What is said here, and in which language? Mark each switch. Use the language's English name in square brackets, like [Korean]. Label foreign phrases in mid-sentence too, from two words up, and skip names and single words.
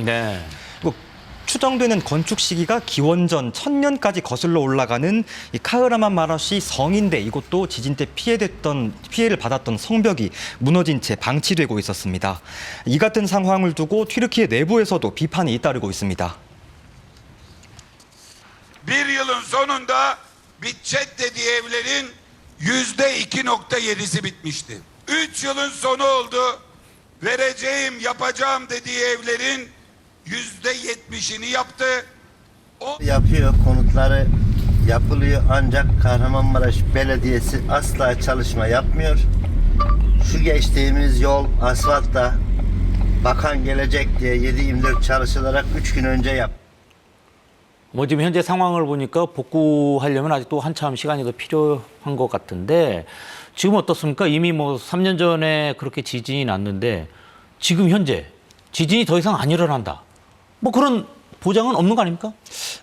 [Korean] 그리고 추정되는 건축 시기가 기원전 1000년까지 거슬러 올라가는 이 카흐라만마라시 성인데 이곳도 지진 때 피해를 받았던 성벽이 무너진 채 방치되고 있었습니다. 이 같은 상황을 두고 튀르키예 내부에서도 비판이 잇따르고 있습니다. [Turkish] Bir yılın sonunda bitecek dediği evlerin %2.7'si bitmişti. 3 yılın sonu oldu. Vereceğim, yapacağım dediği evlerin %70'ini yaptı. Yapıyor, konutları yapılıyor ancak Kahramanmaraş Belediyesi asla çalışma yapmıyor. Şu geçtiğimiz yol asfaltta bakan gelecek diye 7/24 çalışılarak 3 gün önce yaptı. [Korean] 뭐 지금 현재 상황을 보니까 복구하려면 아직도 한참 시간이 더 필요한 것 같은데 지금 어떻습니까? 이미 뭐 3년 전에 그렇게 지진이 났는데 지금 현재 지진이 더 이상 안 일어난다. 뭐 그런 보장은 없는 거 아닙니까?